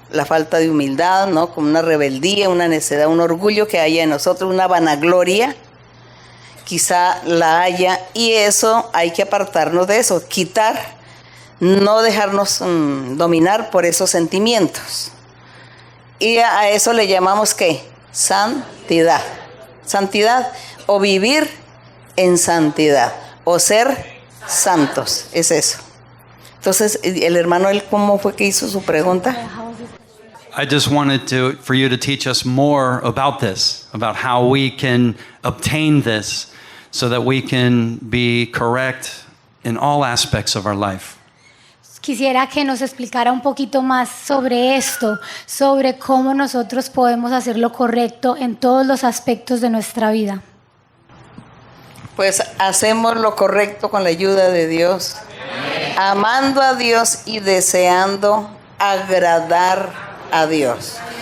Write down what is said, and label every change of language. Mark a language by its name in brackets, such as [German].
[Spanish] La falta de humildad, ¿no? Como una rebeldía, una necedad, un orgullo que haya en nosotros, una vanagloria, quizá la haya, y eso hay que apartarnos de eso, quitar, no dejarnos dominar por esos sentimientos. Y a eso le llamamos ¿qué? Santidad. Santidad o vivir en santidad o ser santos, es eso. Entonces, el hermano, ¿él cómo fue que hizo su pregunta? [English] I just wanted for you to teach us more about this, about how we can obtain this so that we can be correct in all aspects of our life. [Spanish] quisiera que nos explicara un poquito más sobre esto, sobre cómo nosotros podemos hacer lo correcto en todos los aspectos de nuestra vida. Pues hacemos lo correcto con la ayuda de Dios, amando a Dios y deseando agradar a Dios.